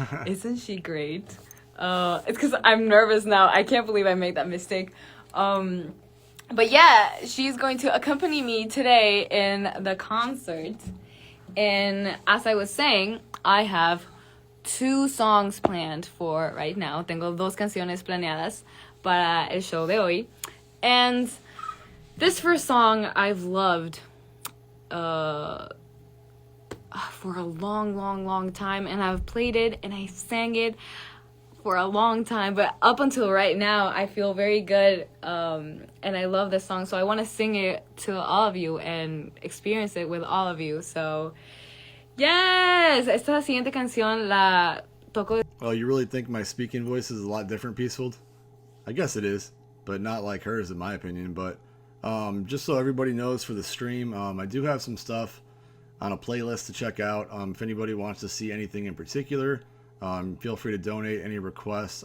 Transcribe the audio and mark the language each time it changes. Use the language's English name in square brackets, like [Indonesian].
[English] Isn't she great? It's because I'm nervous now. I can't believe I made that mistake. But yeah, she's going to accompany me today in the concert. And as I was saying, I have 2 songs planned for right now. [Spanish] Tengo 2 canciones planeadas para el show de hoy. [English] And this first song I've loved for a long time, and I've played it and I sang it for a long time, but up until right now I feel very good, and I love this song, so I want to sing it to all of you and experience it with all of you. So yes, [Spanish] esta siguiente canción la toco. [English] Oh, you really think my speaking voice is a lot different, Peaceful? I guess it is, but not like hers in my opinion. But just so everybody knows, for the stream, I do have some stuff on a playlist to check out. If anybody wants to see anything in particular, feel free to donate any requests.